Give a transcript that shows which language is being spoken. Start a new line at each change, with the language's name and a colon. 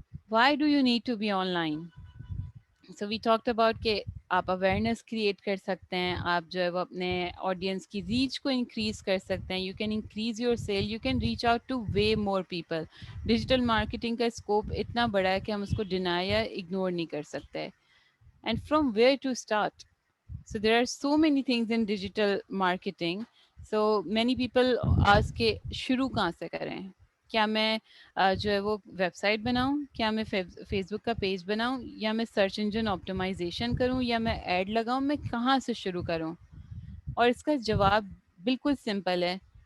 English: Why do you need to be online? So we talked about کہ
Urdu: آپ awareness create کر سکتے ہیں، آپ جو ہے وہ اپنے آڈینس کی ریچ کو انکریز کر سکتے ہیں.
English: You can increase your sale, you can reach out to way more people.
Urdu: Digital marketing کا اسکوپ اتنا بڑا ہے کہ ہم اس کو ڈینائی یا اگنور نہیں کر سکتے.
English: And from where to start? So there are so many things in digital marketing. So many people ask
Urdu: کہ شروع کہاں سے کریں؟ کیا میں جو ہے وہ ویب سائٹ بناؤں، کیا میں فیس بک کا پیج بناؤں، یا میں سرچ انجن آپٹیمائزیشن کروں، یا میں ایڈ لگاؤں، میں کہاں سے شروع کروں؟ اور اس کا جواب بالکل سمپل ہے.